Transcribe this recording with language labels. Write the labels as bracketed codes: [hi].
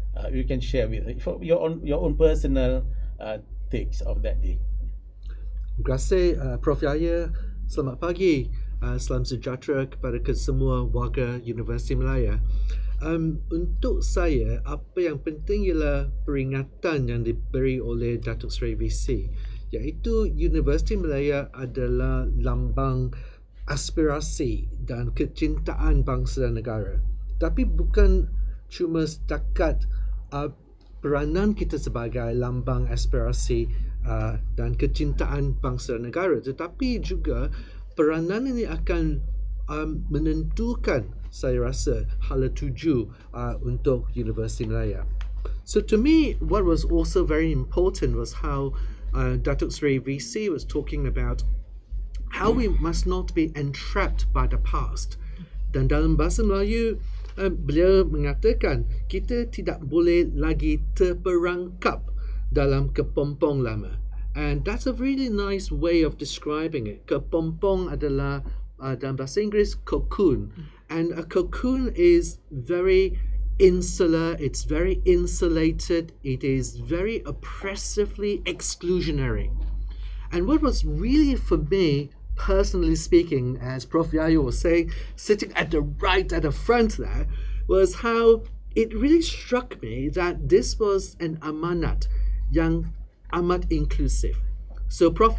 [en] You can share with your own personal takes of that day. [ms] Terima kasih Prof Yahya. Selamat pagi. Salam sejahtera kepada kesemua warga Universiti Melaya. Untuk saya, apa yang penting ialah peringatan yang diberi oleh Datuk Seri VC, iaitu Universiti Melaya adalah lambang aspirasi dan kecintaan bangsa dan negara. Tapi bukan cuma setakat peranan kita sebagai lambang aspirasi dan kecintaan bangsa dan negara, tetapi juga peranan ini akan menentukan, saya rasa, hala tuju untuk Universiti Melaya. [en] So to me, what was also very important was how Datuk Seri VC was talking about how we must not be entrapped by the past. [ms] Dan dalam bahasa Melayu, beliau mengatakan kita tidak boleh lagi terperangkap dalam kepompong lama. [en] And that's a really nice way of describing it. [ms] Kepompong adalah dalam bahasa Inggeris cocoon. [en] And a cocoon is very insular, it's very insulated, it is very oppressively exclusionary. And what was really, for me, personally speaking, as Prof. Yayo was saying, sitting at the right at the front there, was how it really struck me that this was an [ms] amanat yang amat inklusif. [en] So Prof.